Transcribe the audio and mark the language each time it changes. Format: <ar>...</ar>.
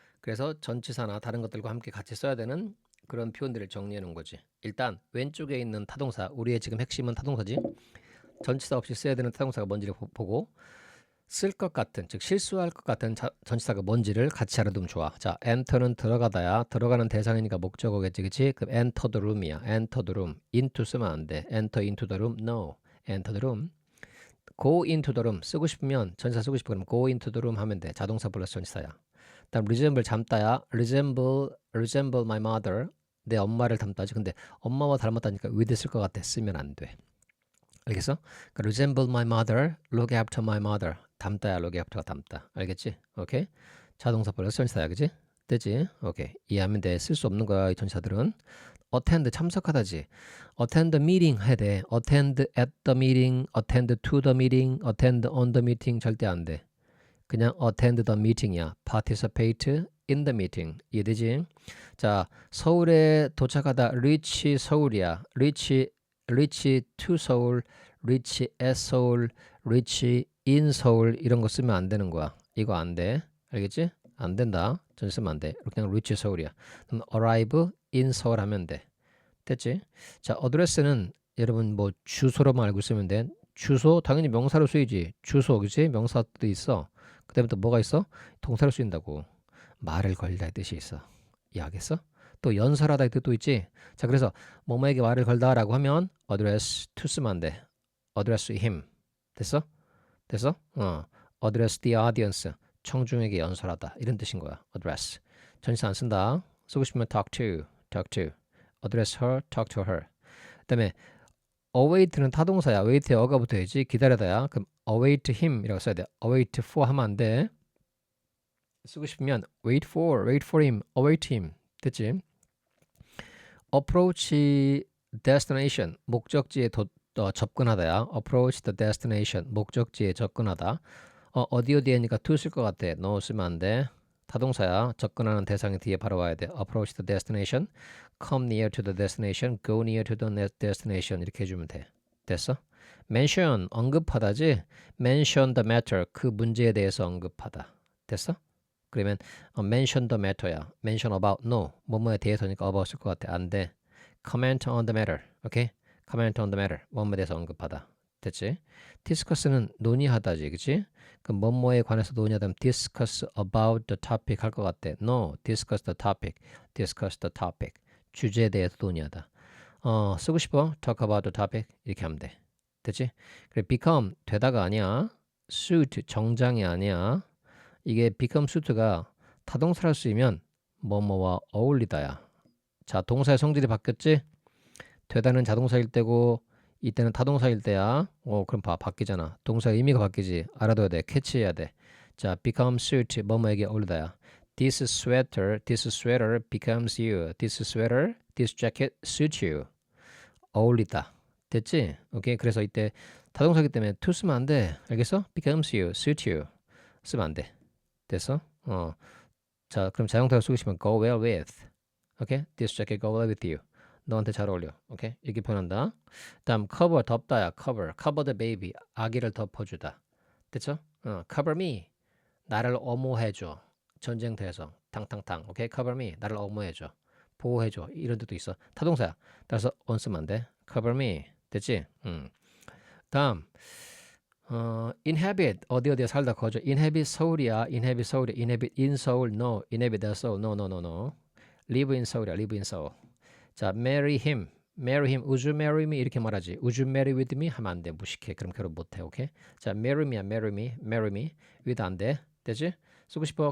<ko>그래서 전치사나 다른 것들과 함께 같이 써야 되는 그런 표현들을 정리해 놓은 거지. 일단 왼쪽에 있는 타동사, 우리의 지금 핵심은 타동사지. 전치사 없이 써야 되는 타동사가 뭔지를 보고 쓸 것 같은, 즉 실수할 것 같은 전치사가 뭔지를 같이 알아두면 좋아. 자, enter는 들어가다야. 들어가는 대상이니까 목적어겠지, 그치?</ko> <en>그럼 enter the room이야. enter the room. into</en> <ko>쓰면 안 돼.</ko> <en>enter into the room. No. enter the room. go into the room</en> <ko>쓰고 싶으면 전치사 쓰고 싶으면</ko> <en>go into the room 하면 돼.</en> <ko>자동사 플러스 전치사야. 다음 resemble 닮다야. resemble my mother. 내 엄마를 닮다지. 근데 엄마와 닮았다니까 with 쓸 것 같아. 쓰면 안 돼. 알겠어?</ko> <en>그러니까 resemble my mother, look after my mother.</en> <ko>닮다야, look after가 닮다. 알겠지? 오케이? 자동사 플러스 전치사야, 그지? 되지? 오케이. 이해하면 돼. 쓸 수 없는 거야, 이 전치사들은. attend 참석하다지. attend meeting 해야 돼.</ko> <en>attend at the meeting, attend to the meeting, attend on the meeting</en> <ko>절대 안 돼.</ko> <en>그냥 attend the meeting이야. participate in the meeting.</en> <ko>이해되지? 자, 서울에 도착하다 reach 서울이야. reach to 서울, reach at 서울, reach in 서울 이런 거 쓰면 안 되는 거야. 이거 안 돼. 알겠지? 안 된다. 전 쓰면 안 돼. 그냥 reach 서울이야. 그럼 arrive in 서울 하면 돼. 됐지? 자, 어드레스는 여러분 뭐 주소로만 알고 있으면 돼. 주소 당연히 명사로 쓰이지. 주소 그치? 명사도 있어. 그 다음에 또 뭐가 있어? 동사로 쓰인다고. 말을 걸다의 뜻이 있어. 이해하겠어? 또 연설하다의 뜻도 있지. 자, 그래서 뭐뭐에게 말을 걸다라고 하면 address to 쓰면 안 돼.</ko> <en>address him.</en> <ko>됐어? 됐어?</ko> <en>address the audience.</en> <ko>청중에게 연설하다. 이런 뜻인 거야. address. 전치사 안 쓴다. 쓰고 싶으면 talk to.</ko> <en>address her, talk to her.</en> <ko>그다음에 await는 타동사야. await에 어가 붙어야지. 기다려다야. 그럼 await him이라고 써야 돼. await for 하면 안 돼.</ko> <en>쓰고 싶으면 wait for him, await him.</en> <ko>됐지? approach destination 목적지에 접근하다야.</ko> <en>approach the destination</en> <ko>목적지에 접근하다. 어디에니까 to 쓸 것 같아. no 쓰면 안 돼. 타동사야. 접근하는 대상이 뒤에 바로 와야 돼.</ko> <en>approach the destination, come near to the destination, go near to the destination</en> <ko>이렇게 해주면 돼. 됐어? mention 언급하다지. mention the matter 그 문제에 대해서 언급하다. 됐어?</ko> <en>그러면 mention the matter야.</en> <ko>mention about no 뭐뭐에 대해서니까 about 쓸 것 같아.</ko> <en>안 돼. comment on the matter. 오케이? comment on the matter.</en> <ko>뭐뭐에 대해서 언급하다. 됐지? discuss는 논의하다지. 그치? 그럼 뭐뭐에 관해서 논의하다면 discuss about the topic 할 것 같아.</ko> <en>no. discuss the topic. discuss the topic.</en> <ko>주제에 대해서 논의하다. 쓰고 싶어? talk about the topic. 이렇게 하면 돼. 됐지? 그래 become 되다가 아니야. suit 정장이 아니야. 이게 become suit가 타동사로 쓰이면 뭐뭐와 어울리다야. 자, 동사의 성질이 바뀌었지? 되다는 자동사일 때고 이때는 타동사일 때야. 그럼 바뀌잖아. 동사의 의미가 바뀌지. 알아둬야 돼. 캐치해야 돼. 자, become suit 뭐뭐에게 어울리다야.</ko> <en>This sweater becomes you. This jacket suits you.</en> <ko>어울리다. 됐지? 오케이. 그래서 이때 타동사기 때문에 to 쓰면 안 돼. 알겠어? becomes you, suits you. 쓰면 안 돼. 됐어? 자, 그럼 자동사로 쓰고 싶으면 go well with. 오케이?</ko> <en>This jacket go well with you.</en> <ko>너한테 잘 어울려. 오케이? 이렇게 표현한다. 다음 cover 덮다야.</ko> <en>cover the baby.</en> <ko>아기를 덮어주다. 됐죠? cover me. 나를 엄호해줘. 전쟁터에서 탕탕탕. 오케이? cover me. 나를 어머해줘. 보호해줘. 이런 뜻도 있어. 타동사야. 따라서 on 쓰면 안 돼. cover me. 됐지? 다음 inhabit 어디에 살다 거주. inhabit 서울이야. inhabit 서울이야.</ko> <en>inhabit in 서울. no. inhabit the 서울. no no no no. live in 서울이야. live in 서울. 자, marry him. marry him. Would you marry me?</en> <ko>이렇게 말하지.</ko> <en>Would you marry with me?</en> <ko>하면 안 돼. 무식해. 그럼 결혼 못 해.</ko> <en>오케이? 자, marry me야. marry me. marry me. with 안 돼. 되지? 쓰고 싶어.</en>